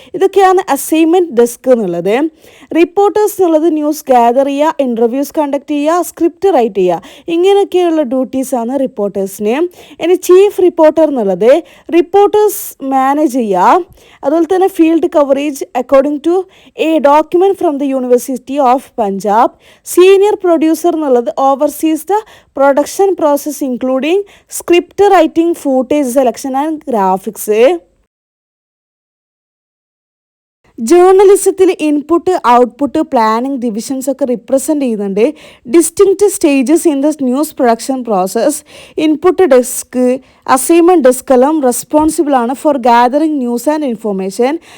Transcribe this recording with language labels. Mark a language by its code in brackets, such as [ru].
[ml] ഇതൊക്കെയാണ് assignment desk എന്നുള്ളത്. Reporters എന്നുള്ളത് ന്യൂസ് ഗ്യാദർ ചെയ്യുക, ഇൻ്റർവ്യൂസ് കണ്ടക്ട് ചെയ്യുക, സ്ക്രിപ്റ്റ് റൈറ്റ് ചെയ്യുക. ഇങ്ങനെയൊക്കെയുള്ള ഡ്യൂട്ടീസാണ് റിപ്പോർട്ടേഴ്സിന്. ഇനി ചീഫ് റിപ്പോർട്ടർ എന്നുള്ളത് റിപ്പോർട്ടേഴ്സ് മാനേജ് ചെയ്യുക, അതുപോലെ തന്നെ field coverage [en] According to a document from the university of Punjab. Senior producer [ml] എന്നുള്ളത് [en] oversees the production process including script writing, footage selection and graphics. [ml] ജേർണലിസത്തിൽ input, output, planning divisions ഒക്കെ represent ചെയ്യുന്നുണ്ട്. [en] Distinct stages in the news production process. Input desk, assignment desk [ml] എല്ലാം [en] responsible [ml] ആണ് [en] For gathering news and information.